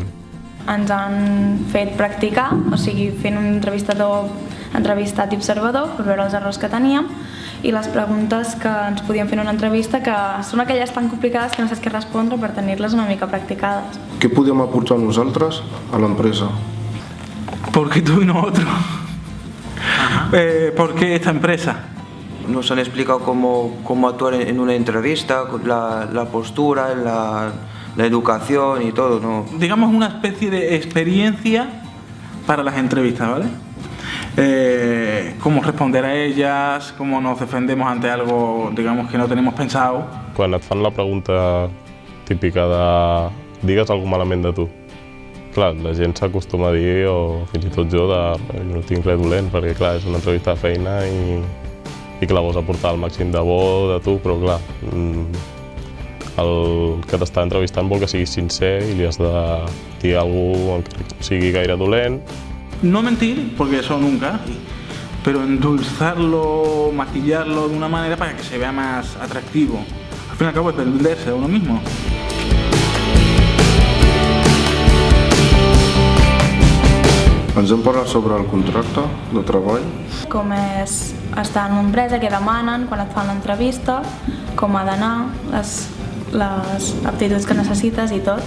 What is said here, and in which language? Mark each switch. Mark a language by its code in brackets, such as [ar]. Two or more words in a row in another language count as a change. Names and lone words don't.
[ca] Ens han fet practicar, o sigui, fent un entrevistat i observador per veure els errors que teníem i les preguntes que ens podien fer en una entrevista que són aquelles tan complicades que no saps què respondre per tenir-les una mica practicades. Què podem aportar nosaltres a l'empresa? [es] ¿Por qué tú y no otro? ¿Por qué esta empresa? Nos han explicado cómo actuar en una entrevista, la postura, la educación y todo, ¿no? Digamos una especie de experiencia para las entrevistas, ¿vale? Cómo responder a ellas, cómo nos defendemos ante algo, digamos, que no tenemos pensado. [ca] Quan et fan la pregunta típica de digues algú malament de tu, clar, la gent s'acostuma a dir, o fins i tot jo, jo no tinc res dolent, perquè clar, és una entrevista de feina i clar, vols aportar el màxim de bo de tu, però clar, el que t'està entrevistant vol que siguis sincer i li has de dir alguna cosa que no sigui gaire dolent. [es] No mentir, porque eso nunca, pero endulzarlo, maquillarlo de una manera para que se vea más atractivo. Al fin y al cabo es venderse a uno mismo. [ca] Ens hem parlat sobre el contracte de treball. Com és estar en una empresa, què demanen quan et fan l'entrevista, com ha d'anar, les aptituds que necessites i tot.